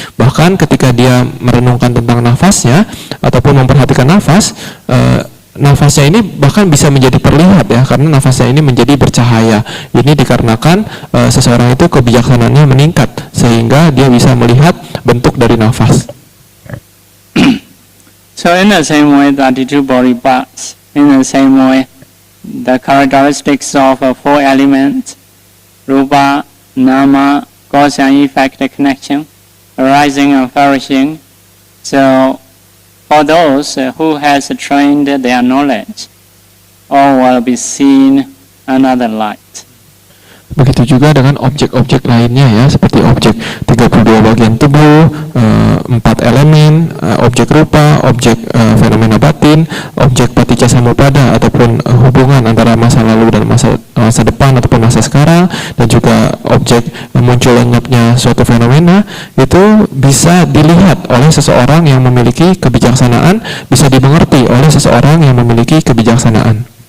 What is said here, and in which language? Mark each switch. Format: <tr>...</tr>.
<id>Bahkan ketika dia merenungkan tentang nafasnya ataupun memperhatikan nafas, nafasnya ini bahkan bisa menjadi terlihat ya, karena nafasnya ini menjadi bercahaya. Ini dikarenakan seseorang itu kebijaksanaannya meningkat sehingga dia bisa melihat bentuk dari nafas.</id> <en>So in the same way, the 32 body parts, in the same way, the characteristics of four elements, rupa, nama, cause and effect connection, arising and perishing. So for those who has trained their knowledge, all will be seen another light.</en> <id>Begitu juga dengan objek-objek lainnya ya, seperti objek 32 bagian tubuh, 4 elemen, objek rupa, objek fenomena batin, objek paticca samuppada ataupun hubungan antara masa lalu dan masa depan ataupun masa sekarang, dan juga objek muncul lenyapnya suatu fenomena, itu bisa dilihat oleh seseorang yang memiliki kebijaksanaan, bisa dimengerti oleh seseorang yang memiliki kebijaksanaan.</id>